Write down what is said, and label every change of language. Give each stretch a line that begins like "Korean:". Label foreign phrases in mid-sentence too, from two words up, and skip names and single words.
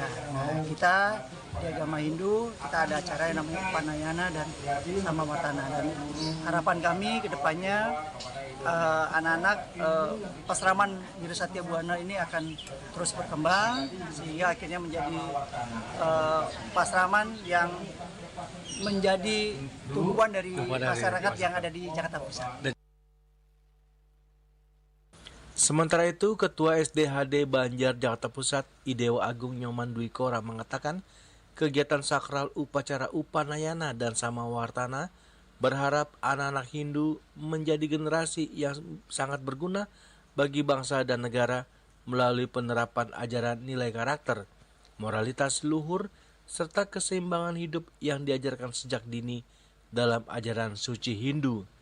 Indonesian: Nah, kita di agama Hindu kita ada acara yang namanya Upanayana dan Samawatana, dan harapan kami ke depannya anak-anak Pasraman Wirasatya Buana ini akan terus berkembang sehingga akhirnya menjadi pasraman yang menjadi tumpuan dari masyarakat yang ada di Jakarta Pusat. Sementara itu, Ketua SDHD Banjar Jakarta Pusat, Idewa Agung Nyoman Dwi Kora mengatakan kegiatan sakral upacara Upanayana dan Samawartana berharap anak-anak Hindu menjadi generasi yang sangat berguna bagi bangsa dan negara melalui penerapan ajaran nilai karakter, moralitas luhur, serta keseimbangan hidup yang diajarkan sejak dini dalam ajaran suci Hindu.